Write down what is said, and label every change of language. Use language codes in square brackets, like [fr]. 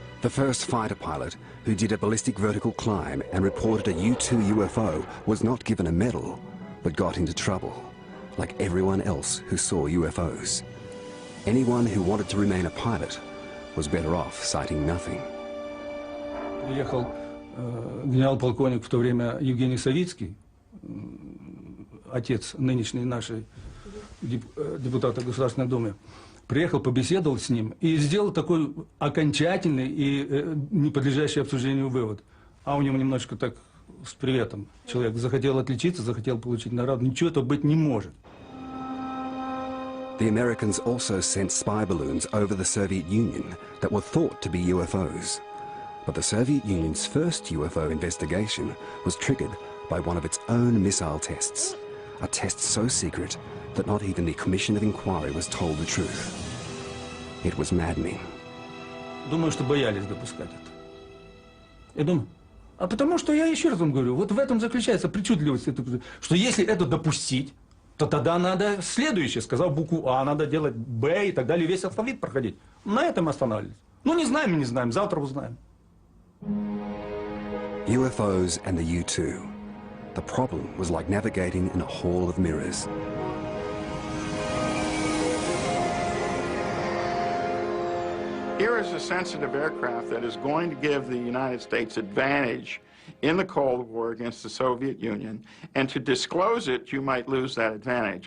[en] The first fighter pilot who did a ballistic vertical climb and reported a U-2 UFO was not given a medal, but got into trouble, like everyone else who saw UFOs. Anyone who wanted to remain a pilot was better off citing nothing. [ru] Приехал генерал-полковник в то время Евгений Савицкий, отец нынешней нашей депутата Государственной Думы. Приехал, побеседовал с ним и сделал такой окончательный и не подлежащий обсуждению вывод. А у него немножечко так с приветом. Человек захотел отличиться, захотел получить награду. Ничего этого быть не может. [en] The Americans also sent spy balloons over the Soviet Union that were thought to be UFOs. But the Soviet Union's first UFO investigation was triggered by one of its own missile tests, a test so secret that not even the Commission of Inquiry was told the truth. It was maddening. [ru] Думаю, что боялись допускать это. Я думаю, а потому что я еще раз вам говорю, вот в этом заключается причудливость, что если это допустить, то тогда надо следующее, сказав букву А, надо делать Б и так далее, весь алфавит проходить. На этом останавливались. Ну, не знаем и не знаем, завтра узнаем. [en] UFOs and the U-2. The problem was like navigating in a hall of mirrors. Here is a sensitive aircraft that is going to give the United States advantage in the Cold War against the Soviet Union, and to disclose it, you might lose that advantage.